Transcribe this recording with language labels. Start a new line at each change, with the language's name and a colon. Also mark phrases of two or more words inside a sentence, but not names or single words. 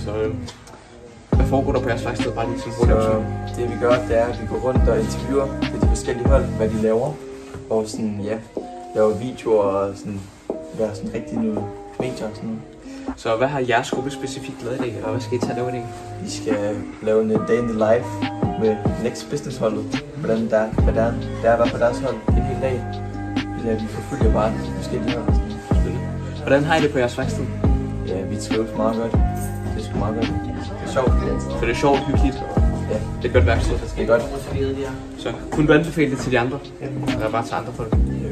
Danish: Så hvad foregår der på jeres værksted? Bare lige sådan hurtigt. Det vi gør, det er, at vi går rundt og interviewer med de forskellige hold, hvad de laver. Og sådan, ja, laver videoer og sådan, gør sådan rigtig nogle medier og sådan noget. Så hvad har jeres gruppe specifikt lavet i dag, eller hvad skal I tage lave i dag? Vi skal lave en
English: day in the life
Danish: med Next Business holdet. Hvordan det er at være på deres hold en hel dag. Vi forfølger bare forskellige hold og sådan. Hvordan har I det på jeres værksted? Ja, vi trives meget godt. Det er sgu meget godt. Det er sjovt. Så det er sjovt, hyggeligt. Ja. Det er et godt værksted. Det er godt. Så kunne du anbefale det til de andre? Eller bare til andre folk?